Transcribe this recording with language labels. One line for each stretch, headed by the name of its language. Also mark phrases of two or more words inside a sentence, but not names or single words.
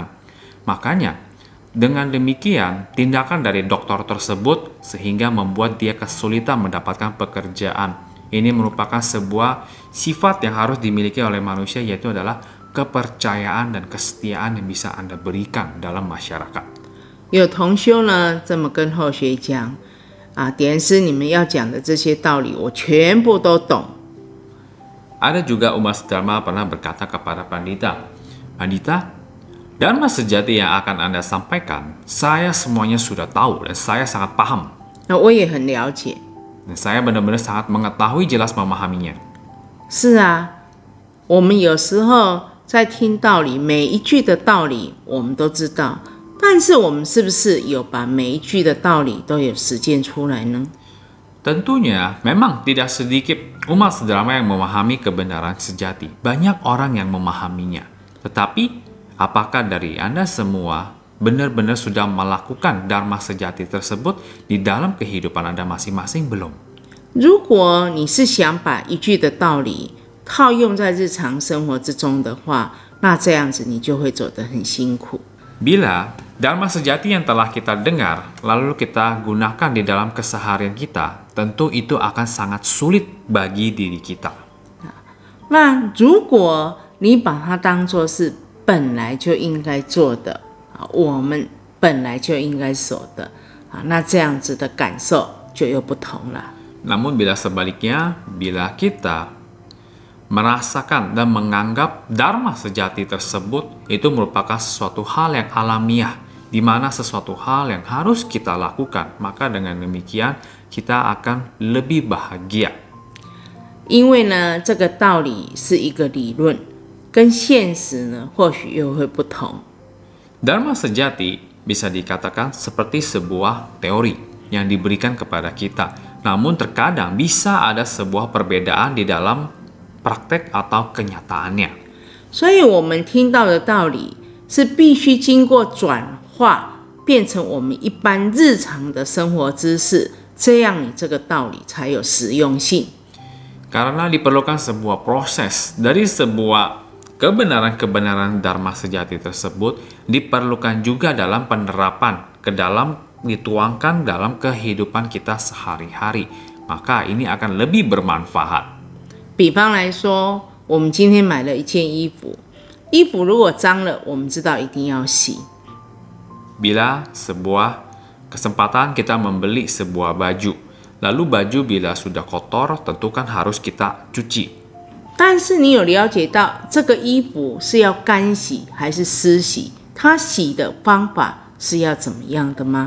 Indonesian: Makanya, dengan demikian, tindakan dari dokter tersebut sehingga membuat dia kesulitan mendapatkan pekerjaan. Ini merupakan sebuah sifat yang harus dimiliki oleh manusia, yaitu adalah kepercayaan dan kesetiaan yang bisa Anda berikan dalam masyarakat.
Chinese: 有同修呢这么跟后学讲点恩师，你们要讲的这些道理我全部都懂。
Indonesian: Ada juga umat Dharma pernah berkata kepada Pandita, Pandita, Dharma sejati yang akan Anda sampaikan, saya semuanya sudah tahu dan saya sangat paham.
Chinese: 我也很了解。
Indonesian: Dan saya benar-benar sangat mengetahui jelas memahaminya.
Chinese: 是啊，我们有时候在听道理，每一句的道理我们都知道，但是我们是不是有把每一句的道理都有实践出来呢？
Indonesian: Tentunya, memang tidak sedikit umat sederhana yang memahami kebenaran sejati. Banyak orang yang memahaminya. Tetapi, apakah dari Anda semua benar-benar sudah melakukan Dharma sejati tersebut di dalam kehidupan Anda masing-masing belum?
Chinese: 如果你是想把一句的道理套用在日常生活之中的话，那这样子你就会走得很辛苦。
Indonesian: Bila Dharma sejati yang telah kita dengar, lalu kita gunakan di dalam keseharian kita, tentu itu akan sangat sulit bagi diri kita.
Chinese: 那如果你把它当作是本来就应该做的，我们本来就应该守的，那这样子的感受就又不同了。
Indonesian: Namun bila sebaliknya, bila kita merasakan dan menganggap Dharma sejati tersebut itu merupakan sesuatu hal yang alamiah, di mana sesuatu hal yang harus kita lakukan, maka dengan demikian kita akan lebih bahagia.
Chinese: 因为呢，这个道理是一个理论，跟现实呢或许又会不同。
Indonesian: Dharma sejati bisa dikatakan seperti sebuah teori yang diberikan kepada kita, namun terkadang bisa ada sebuah perbedaan di dalam praktek atau kenyataannya.
Chinese: 所以我们听到的道理是必须经过转化，变成我们一般日常的生活知识，这样你这个道理才有实用性。
Indonesian: Karena diperlukan sebuah proses dari sebuah kebenaran-kebenaran Dharma sejati tersebut diperlukan juga dalam penerapan ke dalam dituangkan dalam kehidupan kita sehari-hari. Maka ini akan lebih bermanfaat.
Chinese: 比方来说，我们今天买了一件衣服，衣服如果脏了，我们知道一定要洗。
Indonesian: Bila sebuah kesempatan kita membeli sebuah baju, lalu baju bila sudah kotor tentu kan harus kita cuci.
Chinese: 但是你有了解到这个衣服是要干洗还是湿洗？它洗的方法是要怎么样的吗？